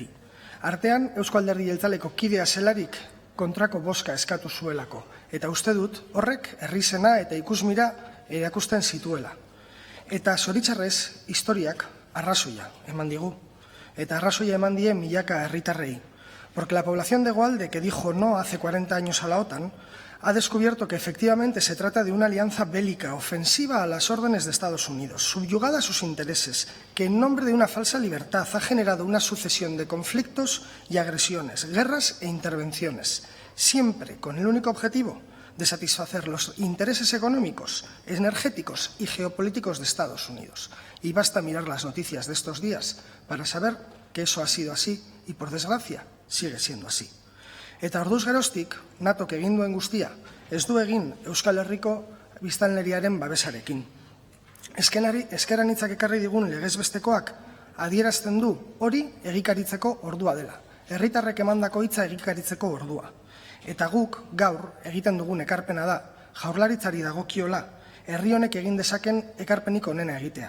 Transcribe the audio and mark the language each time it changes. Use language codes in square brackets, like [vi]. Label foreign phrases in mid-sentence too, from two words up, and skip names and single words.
[eu] Artean, Eusko Alderdi Jeltzaleko kidea zelarik kontrako bozka eskatu zuelako. Eta uste dut, horrek herrizena eta ikusmira erakusten zituela. Eta zoritxarrez, historiak arrazoia eman digu. Eta arrazoia eman die milaka herritarrei. [es] Porque la población de Hegoalde, que dijo no hace 40 años a la OTAN, ha descubierto que efectivamente se trata de una alianza bélica, ofensiva a las órdenes de Estados Unidos, subyugada a sus intereses, que en nombre de una falsa libertad ha generado una sucesión de conflictos y agresiones, guerras e intervenciones, siempre con el único objetivo de satisfacer los intereses económicos, energéticos y geopolíticos de Estados Unidos. Y basta mirar las noticias de estos días para saber que eso ha sido así y, por desgracia, sigue siendo así. [eu] Eta orduz geroztik, NATOk egin duen guztia, ez du egin Euskal Herriko biztanleriaren babesarekin. Ezker anitzak ekarri digun legezbestekoak adierazten du hori egikaritzeko ordua dela. Herritarrek emandako hitza egikaritzeko ordua. Eta guk gaur egiten dugun ekarpena da, Jaurlaritzari dagokiola, herri honek egin dezaken ekarpenik onena egitea.